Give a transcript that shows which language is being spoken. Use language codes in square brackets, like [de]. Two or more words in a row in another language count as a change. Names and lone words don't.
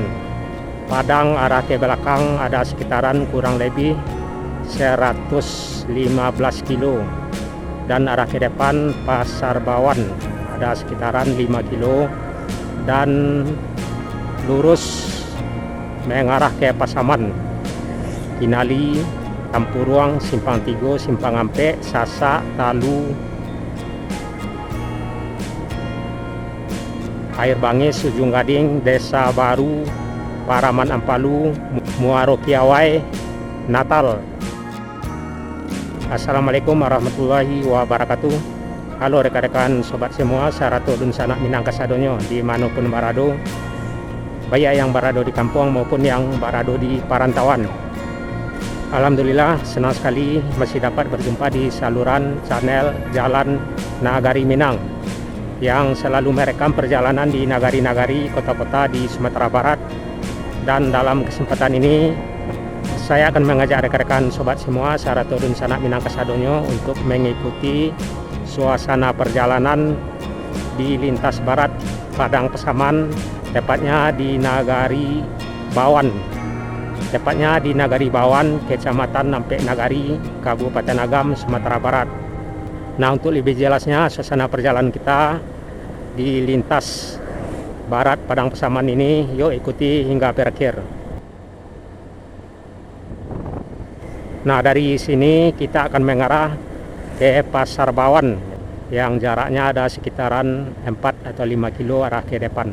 [id] Padang arah ke belakang ada sekitaran kurang lebih 115 kilo, dan arah ke depan Pasar Bawan ada sekitaran 5 kilo, dan lurus mengarah ke Pasaman, Kinali, Tampuruang, Simpang Tigo, Simpang Ampek, Sasak, Talu, Air Bangis, Ujung Gading, Desa Baru, Paraman Ampalu, Muaro Kiawai, Natal. [ar] السلام عليكم ورحمة الله وبركاته. [id] Halo rekan-rekan sobat semua, [min] Sarato dun sanak Minang kasadonyo dimanapun barado, [id] baik yang barado di kampung maupun yang barado di perantauan. Alhamdulillah senang sekali masih dapat berjumpa di saluran channel Jalan Nagari Minang yang selalu merekam perjalanan di nagari-nagari kota-kota di Sumatera Barat. Dan dalam kesempatan ini saya akan mengajak rekan-rekan sobat semua [min] Sarato dun sanak Minang kasadonyo [id] untuk mengikuti suasana perjalanan di lintas barat Padang Pasaman, tepatnya di Nagari Bawan. Tepatnya di Nagari Bawan, Kecamatan Ampek Nagari, Kabupaten Agam, Sumatera Barat. Nah, untuk lebih jelasnya suasana perjalanan kita di lintas barat Padang Pasaman ini, yuk ikuti hingga berakhir. Nah, dari sini kita akan mengarah ke Pasar Bawan yang jaraknya ada sekitaran 4 atau 5 kilo arah ke depan.